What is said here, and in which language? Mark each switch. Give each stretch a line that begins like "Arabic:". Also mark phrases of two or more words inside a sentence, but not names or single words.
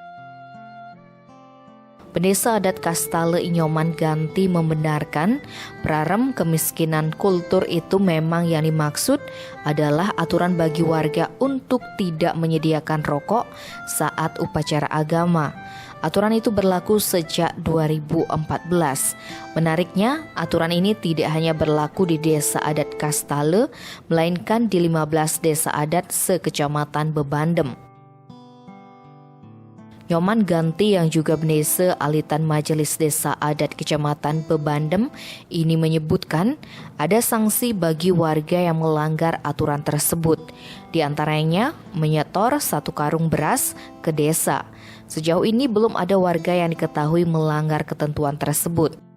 Indonesian: Pendeta adat Kastale Inyoman Ganti membenarkan perarem kemiskinan kultur itu memang yang dimaksud adalah aturan bagi warga untuk tidak menyediakan rokok saat upacara agama. Aturan itu berlaku sejak 2014. Menariknya, aturan ini tidak hanya berlaku di desa adat Kastale, melainkan di 15 desa adat sekecamatan Bebandem. Nyoman Ganti yang juga bendesa alitan Majelis Desa Adat Kecamatan Bebandem ini menyebutkan ada sanksi bagi warga yang melanggar aturan tersebut. Di antaranya menyetor 1 karung beras ke desa. Sejauh ini belum ada warga yang diketahui melanggar ketentuan tersebut.